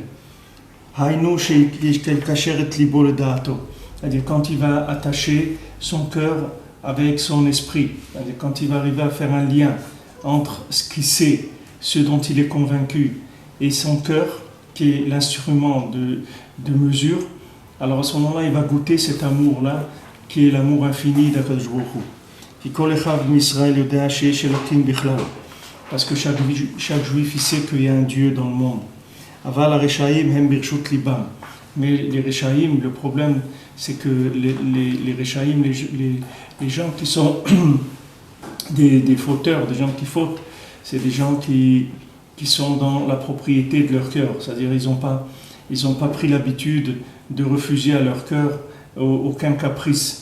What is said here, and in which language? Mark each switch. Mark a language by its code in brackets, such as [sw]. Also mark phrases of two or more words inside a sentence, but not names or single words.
[fr] C'est-à-dire quand il va attacher son cœur avec son esprit, c'est-à-dire quand il va arriver à faire un lien entre ce qu'il sait, ce dont il est convaincu, et son cœur, qui est l'instrument de mesure, alors à ce moment-là, il va goûter cet amour-là, qui est l'amour infini d'Akadosh Baruch Hu. Parce que chaque juif, il sait qu'il y a un Dieu dans le monde. [he] אבל הרשעים הם ברשות ליבם. [fr] Mais les reshaim, le problème, c'est que les reshaim, les gens qui sont des fauteurs, des gens qui fautent, c'est des gens qui sont dans la propriété de leur cœur. C'est-à-dire ils n'ont pas pris l'habitude de refuser à leur cœur aucun caprice.